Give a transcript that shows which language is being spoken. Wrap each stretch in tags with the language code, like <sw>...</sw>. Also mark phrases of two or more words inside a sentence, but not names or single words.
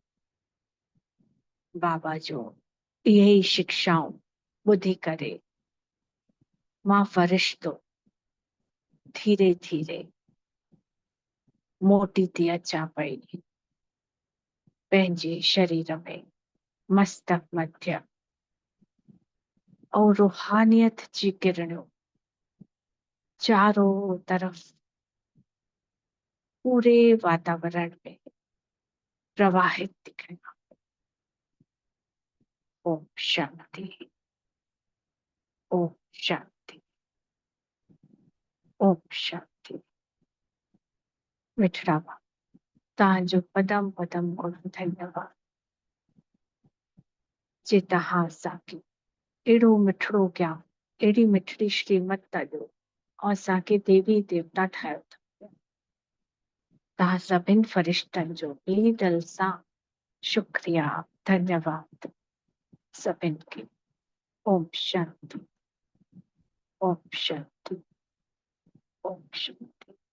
<sd>बाबा जो इहे ई शिक्षाऊं ॿुधी करे मां फ़रिश्तो धीरे धीरे मोटी थी अचां पई पंहिंजे शरीर में</sd> <hi>मस्तक मध्य और रूहानियत</hi> <sd>जी किरणूं</sd> <hi>चारों तरफ पूरे वातावरण में प्रवाहित दिखना।</hi> <sd>ओम शांति, ओम शांति, ओम शांति। मिठड़ा बाबा तव्हांजो पदम पदम गुण धन्यवाद जे तव्हां असांखे एड़ो मिठड़ो ज्ञान, एड़ी मिठड़ी श्रीमत था ॾियो ऐं असांखे देवी देवता ठाहियो था। तव्हां सभिनि फरिश्तनि जो ॿिए दिल सां शुक्रिया, धन्यवाद सभिनि खे। ओम शांति, ओम शांति, ओम शांति।</sd>